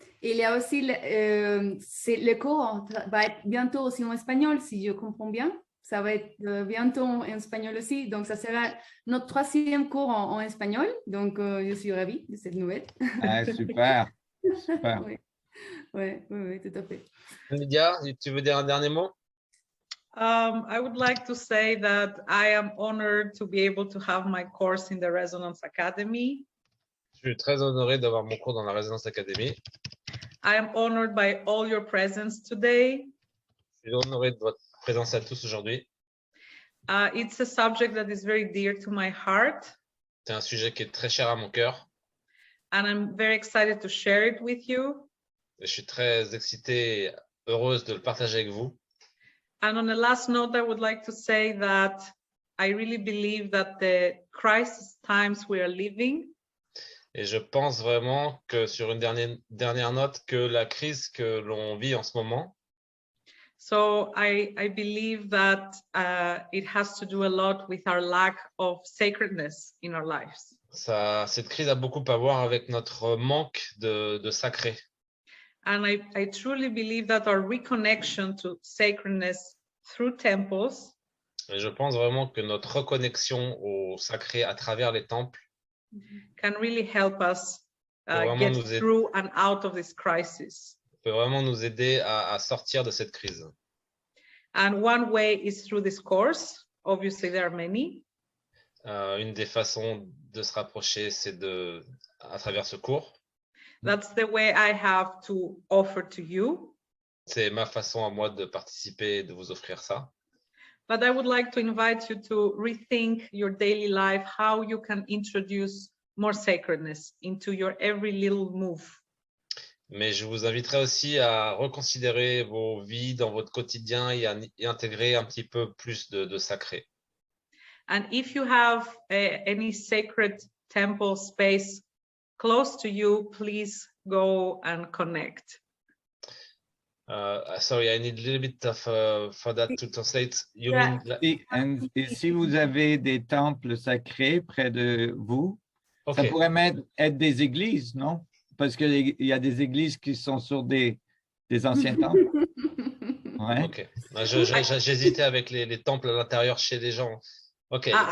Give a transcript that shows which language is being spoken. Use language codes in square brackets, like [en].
[fr] Et il y a aussi le cours va être bientôt aussi en espagnol, si je comprends bien. Ça va être bientôt en espagnol aussi. Donc, ça sera notre 3e cours en espagnol. Donc, je suis ravie de cette nouvelle. Ah, super, super. Oui, oui, tout à fait. Lydia, tu veux dire un dernier mot? [en] I would like to say that I am honored to be able to have my course in the Resonance Academy. [fr] Je suis très honoré d'avoir mon cours dans la Résonance Academy. [en] I am honored by all your presence today. [fr] Je suis honoré de votre présence à tous aujourd'hui. [en] It's a subject that is very dear to my heart. [fr] C'est un sujet qui est très cher à mon cœur. [en] And I'm very excited to share it with you. [fr] Et je suis très excitée et heureuse de le partager avec vous. [en] And on a last note, I would like to say that I really believe that the crisis times we are living [fr] Et je pense vraiment que sur une dernière note, que la crise que l'on vit en ce moment, [en] so I believe that it has to do a lot with our lack of sacredness in our lives. [fr] cette crise a beaucoup à voir avec notre manque de sacré. [en] And I truly believe that our reconnection to sacredness through temples [fr] Et je pense vraiment que notre reconnexion au sacré à travers les temples [en] can really help us [fr] vraiment [en] get [fr] nous aider. [en] through and out of this crisis. [fr] Peut vraiment nous aider à sortir de cette crise. [en] And one way is through this course. Obviously, there are many. [fr] Une des façons de se rapprocher, c'est à travers ce cours. [en] That's the way I have to offer to you. [fr] C'est ma façon à moi de participer et de vous offrir ça. [en] But I would like to invite you to rethink your daily life, how you can introduce more sacredness into your every little move. [fr] Mais je vous inviterai aussi à reconsidérer vos vies dans votre quotidien et à y intégrer un petit peu plus de sacré. [en] And if you have any sacred temple space close to you, please go and connect. Sorry, I need a little bit of for that to translate. You mean [fr] Et si vous avez des temples sacrés près de vous, ça [en] okay. [fr] pourrait même être des églises, non? Parce qu'il y a des églises qui sont sur des anciens temples. Ouais. Ok. J'hésitais avec les temples à l'intérieur chez les gens. Ok.